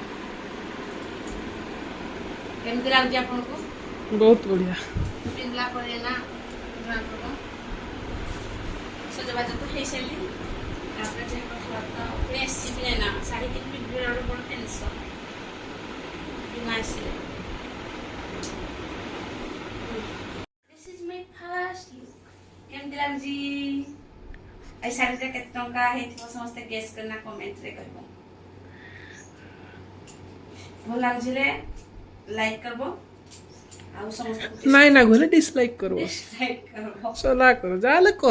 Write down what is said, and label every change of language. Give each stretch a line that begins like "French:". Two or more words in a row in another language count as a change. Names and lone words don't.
Odia: କେମିତି ଲାଗୁଛି ଆପଣଙ୍କୁ? ବହୁତ ବଢିଆ। ପିନ୍ଧିଲା ପରେ ନା ଜଣା ପଡିବ। ସଜବାଜ ତ ହେଇସାରିଲି, ତାପରେ ଆସିବି ନା ଶାଢ଼ୀ ପିନ୍ଧିବି ଗୋଟେ ବଡ଼ ଟେନସନ୍ ଆସିଲେ।
English: This is my first look.
Odia: କେମିତି ଲାଗୁଛି? ଏ ଶାଢ଼ୀଟା କେତେ ଟଙ୍କା ହେଇଥିବ ସମସ୍ତେ ଗେସ୍ କରିନା କମେଣ୍ଟରେ କହିବ। ଭଲ ଲାଗୁଛି ରେ ଲାଇକ୍ କରବ ଆଉ ସମସ୍ତଙ୍କୁ ନାଇଁ ନା ଗଲେ ଡିସଲାଇକ୍ କରବ। ଡିସଲାଇକ୍ କରବ। ସଲା କର ଯାହେଲେ କର।